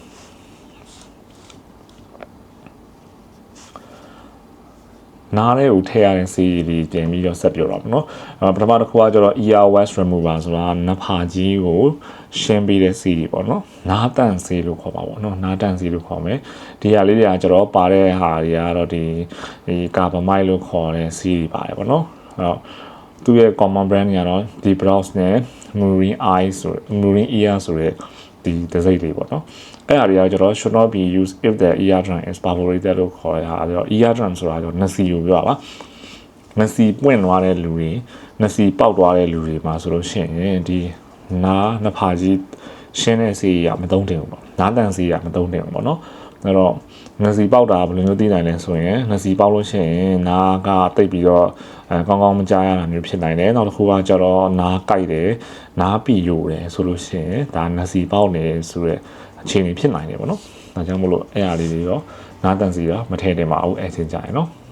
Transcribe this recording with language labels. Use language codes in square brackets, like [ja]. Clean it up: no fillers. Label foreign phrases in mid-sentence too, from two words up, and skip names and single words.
[my] နားလေးကိုထည့်ရတဲ့ဆေးတွေတင်ပြီးတော့ဆက်ပြောတော့ပေါ့နော်ပထမတစ်ခုကကျတော့ earwax remover ဆိုတာနဖာကြီးကိုရှင်းပေးတဲ့ဆေးတွေပေါ့နော်နားတန့်ဆေးလို့ခေါ်ပါပေါ့နော်နားတန့်ဆေးလို့ခေါ်မယ်ဒီဟာလေးတွေကကျတော့ပါတဲ့ဟာတွေကတော့ဒီကာဗမိုက် လို့ခေါ်တဲ့ဆေးတွေပါတယ်ပေါ့နော်အဲ့တော့သူ့ရဲ့ [en] common brand [my] တွေကတော့ဒီ browse နဲ့ [en] marine eyes [my] ဆို [en] marine ear [my] ဆိုတဲ့ဒီဒစိမ့်လေးပေါ့နော်အဲ့အရာတွေကကျတော့ [en] should not be used if the eardrum is perforated [my] လို့ခေါ်ရတာအဲ့တော့ eardrum ဆိုတာကျတော့နှစီကိုပြောတာပါနှစီပွင့်သွားတဲ့လူတွေနှစီပေါက်သွားတဲ့လူတွေမှာဆို လို့ရှိရင်ဒီနားနှဖာကြီးရှင်းတဲ့ဆေးရမသုံးတင်ဘူးပေါ့နားတန်ဆေးရမသုံးတင်ဘူးပေါ့နော်အဲ့တော့နှစီပေါက်တာဘယ်လိုမျိုးသိနိုင်လဲဆိုရင်နှစီပေါက်လို့ရှိရင်နားကတိတ်ပြီးတော့ကောင်းကောင်းမကြားရတာမျိုးဖြစ်နိုင်တယ်နောက်တစ်ခုကကျတော့နားကိုက်တယ်နားပီယိုတယ်ဆိုလို့ရှိရင်ဒါနှစီပေါက်နေဆိုတဲ့အခြေအနေဖြစ်နိုင်တယ်ပေါ့နော်ဒါကြောင့်မို့လို့အဲ့အရာလေးတွေတော့နားတန်စီတော့မထည့်တင်ပါဘူးအဲ့ချင်းကြရင်နော်